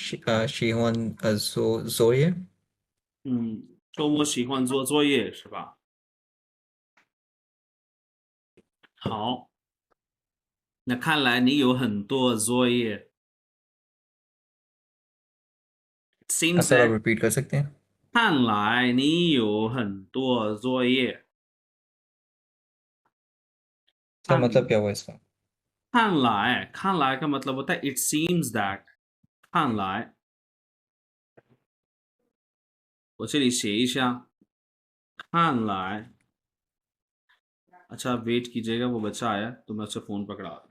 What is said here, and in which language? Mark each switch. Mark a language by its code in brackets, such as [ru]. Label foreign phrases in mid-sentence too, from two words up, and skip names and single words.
[zh] 喜欢做作业。周末喜欢做作业是吧？好，那看来你有很多作业。Seems [hi] सर आप [en] that [hi] रिपीट कर सकते हैं। [zh] 看来你有很多作业。 [hi] सर [zh] 看 [hi] मतलब क्या हुआ इसका। 看来 का मतलब होता है [en] it seems that， [zh] 看来我这里写一下，看来 [hi] अच्छा वेट कीजिएगा वो बच्चा आया तो मैं उससे फ़ोन पकड़ा